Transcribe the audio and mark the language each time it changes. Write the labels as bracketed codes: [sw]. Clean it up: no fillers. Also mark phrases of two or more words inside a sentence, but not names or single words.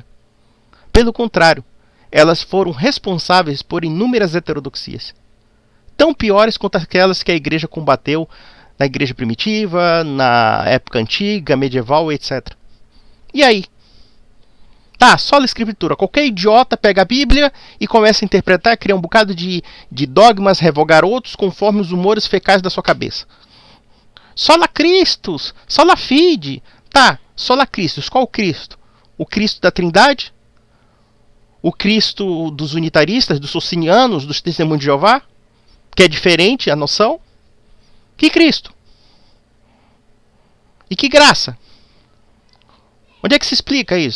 [pt] Pelo contrário, elas foram responsáveis por inúmeras heterodoxias, tão piores quanto aquelas que a igreja combateu na igreja primitiva, na época antiga, medieval, etc. E aí? Tá, sola Escritura. Qualquer idiota pega a Bíblia e começa a interpretar, criar um bocado de dogmas, revogar outros conforme os humores fecais da sua cabeça. [la] Sola Christus, sola fide. [pt] Tá, [la] sola Christus. [pt] Qual o Cristo? O Cristo da Trindade? O Cristo dos unitaristas, dos socinianos, dos testemunhos de Jeová? Que é diferente a noção? Que Cristo? E que graça? Onde é que se explica isso?